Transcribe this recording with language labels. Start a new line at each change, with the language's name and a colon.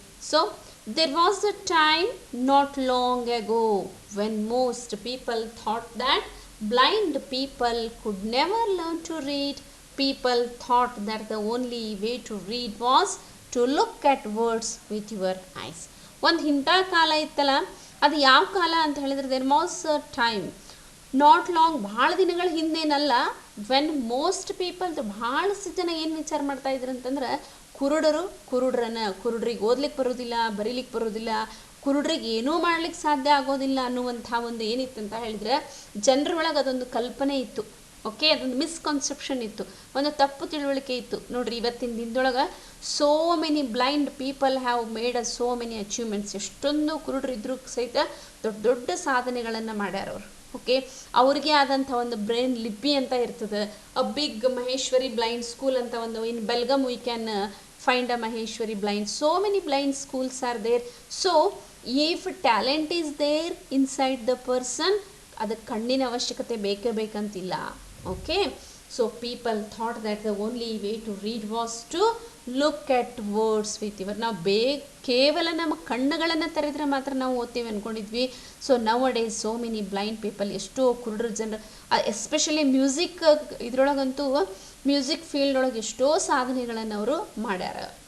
English: So there was a time not long ago when most people thought that blind people could never learn to read. People thought that the only way to read was to look at words with your eyes.
Kannada: ಒಂದು ಇಂಥ ಕಾಲ ಇತ್ತಲ್ಲ, ಅದು ಯಾವ ಕಾಲ ಅಂತ ಹೇಳಿದ್ರೆ,
English: there was a time not long,
Kannada: ಭಾಳ ದಿನಗಳ ಹಿಂದೇನಲ್ಲ,
English: when most people,
Kannada: ಭಾಳಷ್ಟು ಜನ ಏನು ವಿಚಾರ ಮಾಡ್ತಾ ಇದ್ರು ಅಂತಂದ್ರೆ, ಕುರುಡ್ರಿಗೆ ಓದ್ಲಿಕ್ಕೆ ಬರೋದಿಲ್ಲ, ಬರೀಲಿಕ್ಕೆ ಬರೋದಿಲ್ಲ, ಕುರುಡ್ರಿಗೆ ಏನೂ ಮಾಡ್ಲಿಕ್ಕೆ ಸಾಧ್ಯ ಆಗೋದಿಲ್ಲ ಅನ್ನುವಂಥ ಒಂದು ಏನಿತ್ತು ಅಂತ ಹೇಳಿದರೆ, ಜನರೊಳಗೆ ಅದೊಂದು ಕಲ್ಪನೆ ಇತ್ತು. ಓಕೆ, ಅದೊಂದು ಮಿಸ್ಕನ್ಸೆಪ್ಷನ್ ಇತ್ತು, ಒಂದು ತಪ್ಪು ತಿಳುವಳಿಕೆ ಇತ್ತು. ನೋಡ್ರಿ, ಇವತ್ತಿನ ದಿನದೊಳಗೆ
English: So many blind people have made a so many achievements.
Kannada: ಎಷ್ಟೊಂದು ಕುರುಡ್ರಿದ್ರೂ ಸಹಿತ ದೊಡ್ಡ ದೊಡ್ಡ ಸಾಧನೆಗಳನ್ನು ಮಾಡ್ಯಾರ ಅವರು. ಓಕೆ, ಅವ್ರಿಗೆ ಆದಂಥ ಒಂದು ಬ್ರೈನ್ ಲಿಪಿ ಅಂತ ಇರ್ತದೆ.
English: a big Maheshwari blind school
Kannada: ಅಂತ ಒಂದು,
English: In Belgaum we can find a Maheshwari blind. So many blind schools are there. So if talent is there inside the person,
Kannada: ಅದಕ್ಕೆ ಕಣ್ಣಿನ ಅವಶ್ಯಕತೆ ಬೇಕೇ ಬೇಕಂತಿಲ್ಲ.
English: Okay, so people thought that the only way to read was to look at words with your.
Kannada: ನಾವು ಕೇವಲ ನಮ್ಮ ಕಣ್ಣುಗಳನ್ನು ತೆರೆದ್ರೆ ಮಾತ್ರ ನಾವು ಓದ್ತೀವಿ ಅಂದ್ಕೊಂಡಿದ್ವಿ.
English: so nowadays so many blind people,
Kannada: ಎಷ್ಟೋ ಕುರುಡ್ರ ಜನರು, ಎಸ್ಪೆಷಲಿ ಮ್ಯೂಸಿಕ್ ಇದರೊಳಗಂತೂ, ಮ್ಯೂಸಿಕ್ ಫೀಲ್ಡ್ ಒಳಗೆ ಎಷ್ಟೋ ಸಾಧನೆಗಳನ್ನು ಅವರು ಮಾಡ್ಯಾರ.